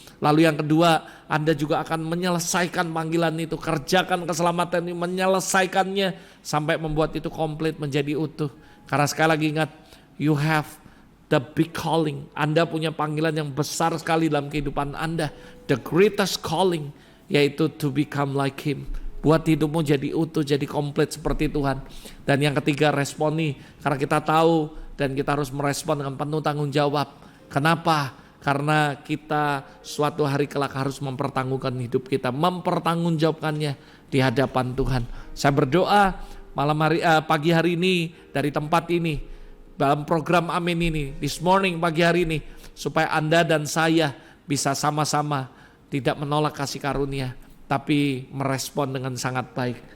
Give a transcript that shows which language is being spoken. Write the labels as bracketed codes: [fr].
[id] Lalu yang kedua, Anda juga akan menyelesaikan panggilan itu. Kerjakan keselamatan ini, menyelesaikannya sampai membuat itu komplit, menjadi utuh. Karena sekali lagi ingat, [en] you have the big calling. [id] Anda punya panggilan yang besar sekali dalam kehidupan Anda. [en] The greatest calling, [id] yaitu [en] to become like Him. [id] Buat hidupmu jadi utuh, jadi komplit seperti Tuhan. Dan yang ketiga, responi. Karena kita tahu dan kita harus merespon dengan penuh tanggung jawab. Kenapa? Karena kita suatu hari kelak harus mempertanggungjawabkan hidup kita. Mempertanggungjawabkannya di hadapan Tuhan. Saya berdoa pagi hari ini dari tempat ini, dalam program Amin ini, [en] this morning, [id] pagi hari ini, supaya Anda dan saya bisa sama-sama tidak menolak kasih karunia, tapi merespon dengan sangat baik.